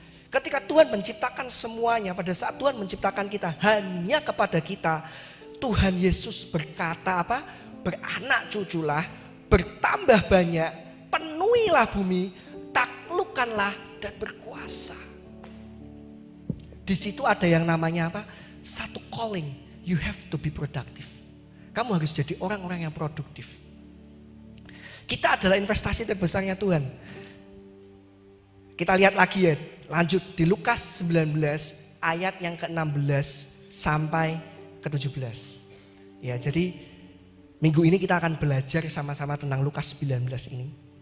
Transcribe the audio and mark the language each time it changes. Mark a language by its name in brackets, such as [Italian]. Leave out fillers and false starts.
[Indonesian] Ketika Tuhan menciptakan semuanya, pada saat Tuhan menciptakan kita, hanya kepada kita Tuhan Yesus berkata apa? Beranak cuculah, bertambah banyak, penuhilah bumi, taklukkanlah dan berkuasa. Di situ ada yang namanya apa? Satu [English] calling, you have to be productive. [Indonesian] Kamu harus jadi orang-orang yang produktif. Kita adalah investasi terbesarnya Tuhan. Kita lihat lagi ya, lanjut di Lukas 19 ayat yang ke-16 sampai ke-17. Ya, jadi minggu ini kita akan belajar sama-sama tentang Lukas 19 ini.